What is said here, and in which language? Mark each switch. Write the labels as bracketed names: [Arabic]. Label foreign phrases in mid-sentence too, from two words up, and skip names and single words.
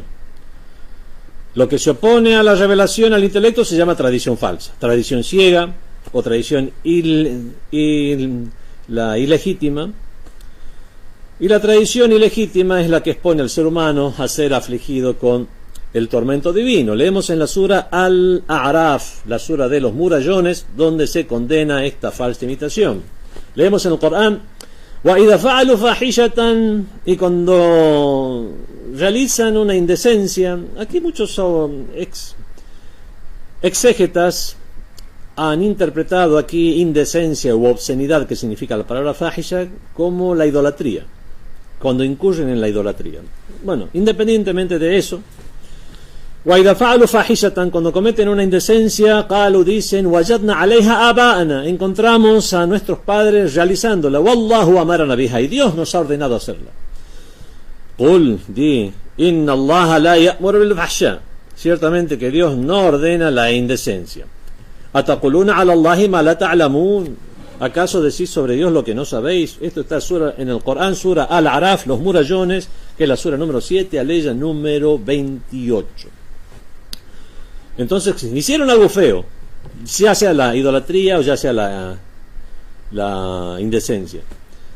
[Spanish] Lo que se opone a la revelación al intelecto se llama tradición falsa, tradición ciega o tradición ilegítima. Y la tradición ilegítima es la que expone al ser humano a ser afligido con el tormento divino. Leemos en la sura Al-A'raf, la sura de los murallones, donde se condena esta falsa imitación. Leemos en el Corán: [Arabic] وَإِذَا فَعَلُوا فَاحِشَةً, [Spanish] y cuando realizan una indecencia. Aquí muchos exégetas han interpretado aquí indecencia u obscenidad, que significa la palabra fahisha, como la idolatría, cuando incurren en la idolatría. Bueno, independientemente de eso, [Arabic] وَإِذَا فَعَلُوا فَاحِشَةً, [Spanish] cuando cometen una indecencia, [Arabic] قالوا, dicen, وَجَدْنَا عَلَيْهَا آبَاءَنَا, [Spanish] encontramos a nuestros padres realizándola, [Arabic] وَاللَّهُ أَمَرَنَا بِهَا, [Spanish] y Dios nos ha ordenado hacerla. [Arabic] قُلْ, di, إِنَّ اللَّهَ لَا يَأْمُرُ بِالْفَحْشَاءِ, [Spanish] ciertamente que Dios no ordena la indecencia. [Arabic] أَتَقُولُونَ عَلَى اللَّهِ مَا لَا تَعْلَمُونَ, [Spanish] ¿acaso decís sobre Dios lo que no sabéis? Esto está en el Corán, sura Al-Araf, los murallones, que es la sura número 7, aleya número 28. Entonces, hicieron algo feo, ya sea la idolatría o ya sea la indecencia.